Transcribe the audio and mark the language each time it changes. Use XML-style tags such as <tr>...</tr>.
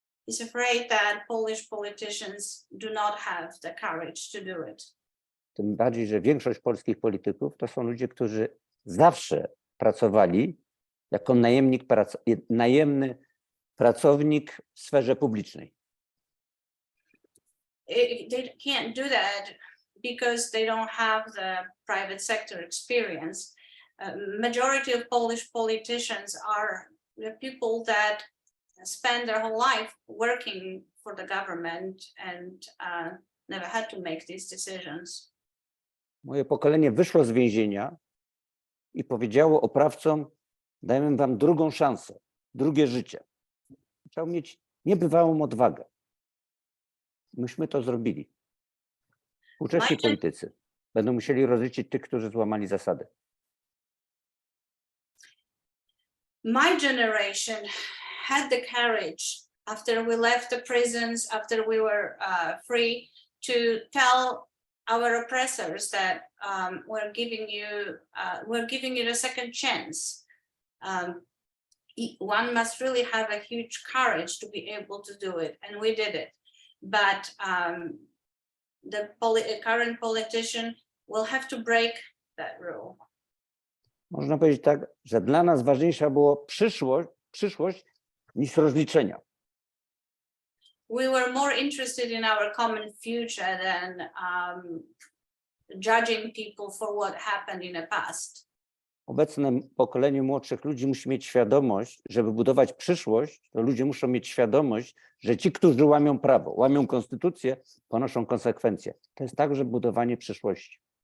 <en>He's afraid that Polish politicians do not have the courage to do it.</en> <pl>Tym bardziej, że większość polskich polityków to są ludzie, którzy zawsze pracowali jako najemny pracownik w sferze publicznej.</pl> <en>They can't do that because they don't have the private sector experience. Majority of Polish politicians are the people that spend their whole life working for the government and never had to make these decisions.</en> <pl>Moje pokolenie wyszło z więzienia i powiedziało oprawcom: dajemy wam drugą szansę, drugie życie. Trzeba mieć niebywałą odwagę. Myśmy to zrobili. Współcześni politycy będą musieli rozliczyć tych, którzy złamali zasady.</pl> <en>My generation had the courage after we left the prisons, after we were free, to tell our oppressors that we're giving you a second chance. One must really have a huge courage to be able to do it, and we did it. But the current politician will have to break that rule.</en> <pl>Można powiedzieć tak, że dla nas ważniejsza była przyszłość niż rozliczenia.</pl> <en>We were more interested in our common future than judging people for what happened in the past.</en> <pl>Obecne pokolenie młodszych ludzi musi mieć świadomość, żeby budować przyszłość, to ludzie muszą mieć świadomość, że ci, którzy łamią prawo, łamią konstytucję, ponoszą konsekwencje. To jest także budowanie przyszłości.</pl>